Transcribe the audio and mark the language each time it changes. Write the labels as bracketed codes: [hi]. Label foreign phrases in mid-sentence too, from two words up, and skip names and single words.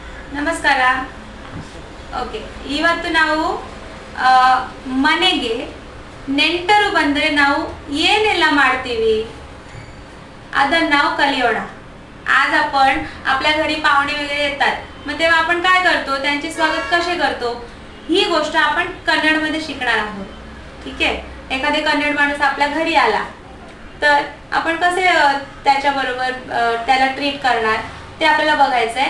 [kn] ನಮಸ್ಕಾರ. ಓಕೆ, ಇವತ್ತು ನಾವು ಮನೆಗೆ ನೆಂಟರು ಬಂದರೆ ನಾವು ಏನೆಲ್ಲ ಮಾಡ್ತೀವಿ ಅದನ್ನ ನಾವು कलियोಣ. [mr] आज आपण आपल्या घरी पाहुणे वगैरे येतात, मग तेव्हा आपण काय करतो, त्यांचे स्वागत कसे करतो ही गोष्ट आपण कन्नड मध्ये शिकणार आहोत. ठीक आहे. एखादे कन्नड माणूस आपल्या घरी आला तर आपण कसे त्याच्याबरोबर त्याला ट्रीट करणार ते आपल्याला बघायचं आहे.